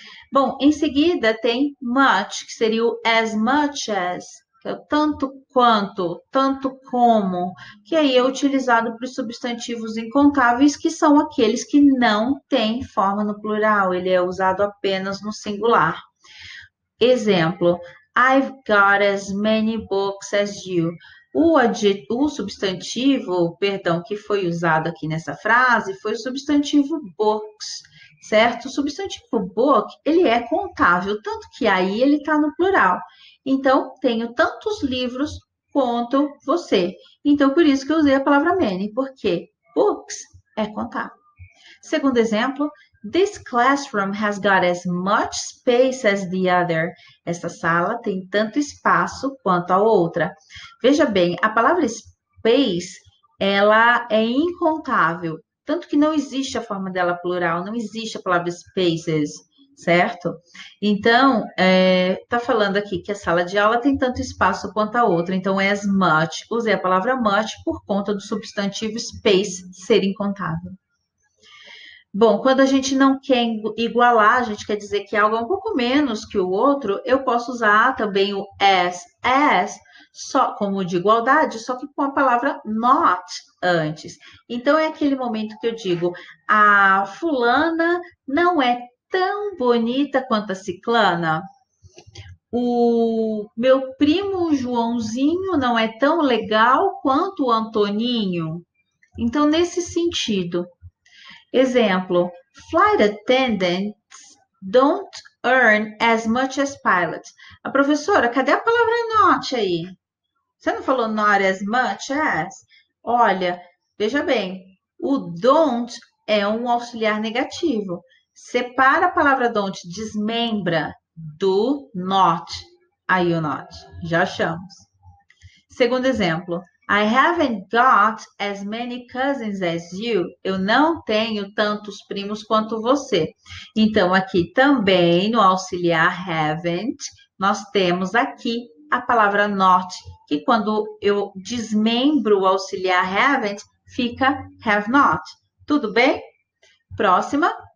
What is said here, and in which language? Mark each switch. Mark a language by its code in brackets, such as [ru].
[pt] Bom, em seguida tem much, que seria o as much as, que é o tanto quanto, tanto como, que aí é utilizado para os substantivos incontáveis, que são aqueles que não têm forma no plural, ele é usado apenas no singular. Exemplo, [en] I've got as many books as you. [pt] O substantivo, perdão, que foi usado aqui nessa frase foi o substantivo books, certo? O substantivo book, ele é contável, tanto que aí ele está no plural. Então, tenho tantos livros quanto você. Então, por isso que eu usei a palavra many, porque books é contável. Segundo exemplo, [en] this classroom has got as much space as the other. [pt] Essa sala tem tanto espaço quanto a outra. Veja bem, a palavra space, ela é incontável, tanto que não existe a forma dela plural, não existe a palavra spaces, certo? Então, tá falando aqui que a sala de aula tem tanto espaço quanto a outra, então é as much. Usei a palavra much por conta do substantivo space ser incontável. Bom, quando a gente não quer igualar, a gente quer dizer que algo é um pouco menos que o outro, eu posso usar também o as, só como de igualdade, só que com a palavra not antes. Então é aquele momento que eu digo, a fulana não é tão bonita quanto a ciclana. O meu primo Joãozinho não é tão legal quanto o Antoninho. Então, nesse sentido, exemplo, [en] flight attendants don't earn as much as pilots. [pt] A professora, cadê a palavra not aí? Você não falou [en] not as much as? [pt] Olha, veja bem, o don't é um auxiliar negativo. Separa a palavra don't, desmembra do not. Aí o not. Já achamos. Segundo exemplo. [en] I haven't got as many cousins as you. [pt] Eu não tenho tantos primos quanto você. Então, aqui também no auxiliar haven't, nós temos aqui a palavra not, que quando eu desmembro o auxiliar haven't, fica have not. Tudo bem? Próxima.